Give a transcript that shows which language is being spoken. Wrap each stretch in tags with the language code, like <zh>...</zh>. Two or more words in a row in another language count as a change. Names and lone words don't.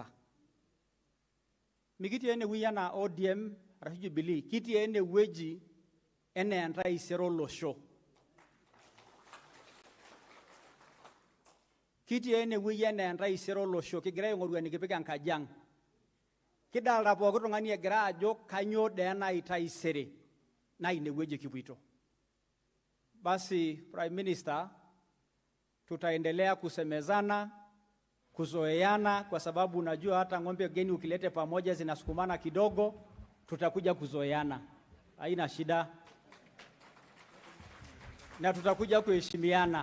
<mas>Mikitii enewueji enaa ODM arashu Jubilee, kitii enewueji enaa entaisere olosho. Kitii enewueji enaa entaisere olosho, kigira aing'oru enikipik enkaji ang'. Kidalta pooki tung'ani egira ajo kanyoo dee nai taisere na inewueji kipuito.</mas> <sw>Basi</sw> <en>Prime Minister,</en> <sw>tutaendelea kusemezana, kuzoeana kwa sababu unajua hata ng'ombe geni ukilete pamoja zinasukumana kidogo, tutakuja kuzoeana. Haina shida. Na tutakuja kuheshimiana.</sw>